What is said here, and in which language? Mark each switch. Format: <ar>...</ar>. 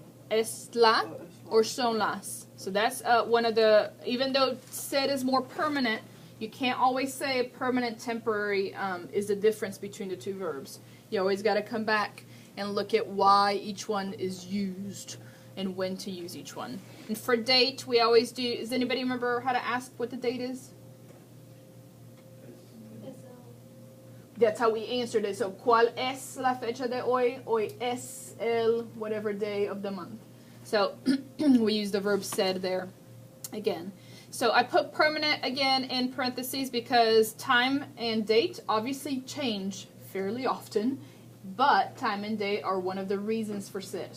<es>Es la</es> <en>or</en> <es>son las.</es> <en>So that's one of the, even though said is more permanent, you can't always say permanent temporary is the difference between the two verbs. You always got to come back and look at why each one is used and when to use each one. And for date, we always do, does anybody remember how to ask what the date is? That's how we answered it. So,</en> <es>¿cuál es la fecha de hoy? Hoy es el</es> <en>whatever day of the month. So, we use the verb said there again. So, I put permanent again in parentheses because time and date obviously change fairly often, but time and date are one of the reasons for said.</en>